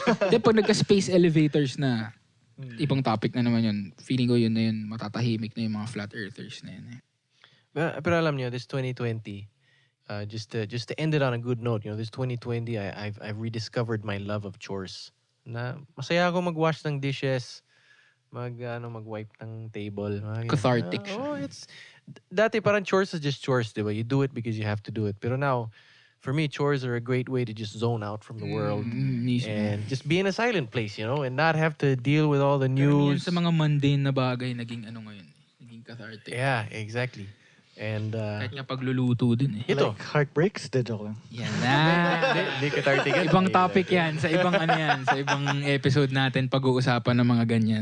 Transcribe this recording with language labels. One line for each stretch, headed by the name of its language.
Filipino: De, pag nagka-space elevators na, ibang topic na naman yun. Feeling ko yun na yun, matatahimik na yung mga flat earthers na yun eh. Pero alam niyo,
English: this 2020, just to end it on a good note, this 2020, I've rediscovered my love of chores.
Filipino: Na masaya ako mag-wash ng dishes, mag-wipe ng table.
English: Cathartic. It's
Filipino: dati parang
English: chores is just chores, diba? You do it because you have to do it. Pero now, for me, chores are a great way to just zone out from the world and just be in a silent place, and not have to deal with all the news.
Filipino: Sa mga mundane na bagay, naging ano ngayon, naging cathartic.
English: Yeah, exactly. And
Filipino: Kahit nga pagluluto din eh. ito,
English: Like heartbreaks?
Filipino: De joke lang. Yan na. Hindi cathartic yan. Ibang topic yan. Sa ibang ano yan. Sa ibang episode natin pag-uusapan ng mga ganyan.